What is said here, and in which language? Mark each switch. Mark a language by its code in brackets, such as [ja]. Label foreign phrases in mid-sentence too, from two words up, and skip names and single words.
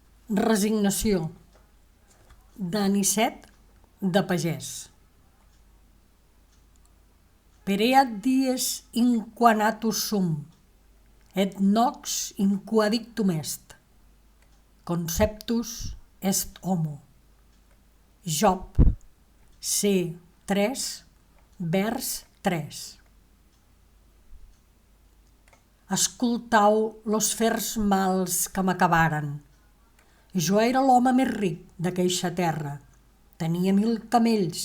[ca] Resignació, d'Anicet de Pagès. [la] Pereat dies inquanatus sum, et nox inquadictum est, conceptus est homo. [ca] Job, C3, vers 3. Escoltau los fers mals que m'acabaren. Jo era l'home més ric d'aqueixa terra. Tenia 1000 camells.